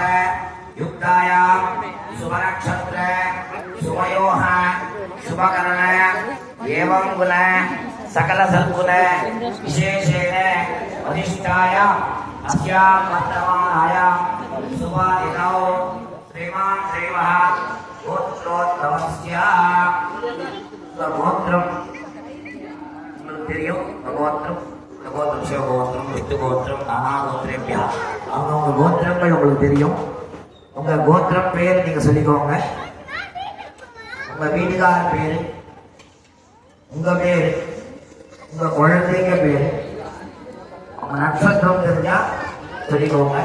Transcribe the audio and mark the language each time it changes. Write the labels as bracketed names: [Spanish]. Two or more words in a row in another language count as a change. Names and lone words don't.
[Sanskrit] युक्तायां शुभनक्षत्र शुभयोः शुभकरण एवं गुण सकल सद्गुण विशेषेण अधिष्ठाय अस्यां वर्तमानायां शुभादिनौ श्रीमान् श्रीमः गोत्रोद्भवस्य गोत्रम् தெரியும். [Tamil] கோத்திரம் கோத்திரம் சிவகோத்திரம் விஷ்ணு கோத்திரம் [Sanskrit] नाना गोत्रेभ्यः [Tamil] அவங்கவுங்க கோத்திரங்கள் உங்களுக்கு தெரியும். உங்க கோத்திரம் பேர் நீங்க சொல்லிக்கோங்க. உங்க வீட்டுக்கார பேரு, உங்க பேரு, உங்க குழந்தைங்க பேரு, உங்க நட்சத்திரம் தெரிஞ்சா சொல்லிக்கோங்க.